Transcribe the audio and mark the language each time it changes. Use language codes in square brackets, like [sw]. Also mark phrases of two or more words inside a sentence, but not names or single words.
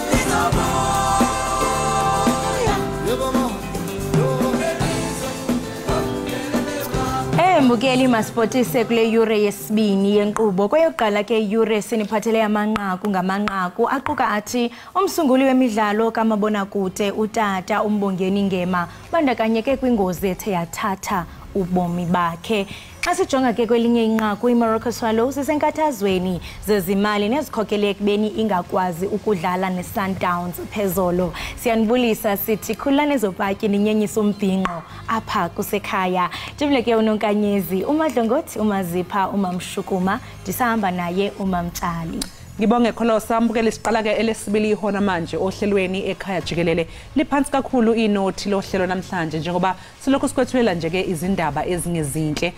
[xh] Mbukeli masipotise kule yure yesibini yenkqubo kweyokuqala ke yure siniphathele amanqaku ngamanqaku aquka athi umsunguli wemidlalo kamabonakude utata uMbongeni Ngema bandakanyeke kwingozi ethe yathatha ubomi bakhe. Xa sijonga ke kwelinye inqaku iMorocco Swallows isenkathazweni zezimali nezikhokele ekubeni ingakwazi ukudlala neSundowns phezolo. Siyanibulisa sithi khululani zopatyi ninyenyisa umbhinqo apha kusekhaya. Jibuleke uNonkanyezi, uMadlongothi, uMazipha, uMamshukuma, ndisahamba naye uMamtshali. [zu] Ngibonge Kholosa mbukele siqala ke elesibili ihona manje ohlelweni ekhaya jikelele liphansi kakhulu inothi lohlelo namhlanje njengoba silokho sikwethulela nje ke izindaba ezingezinhle.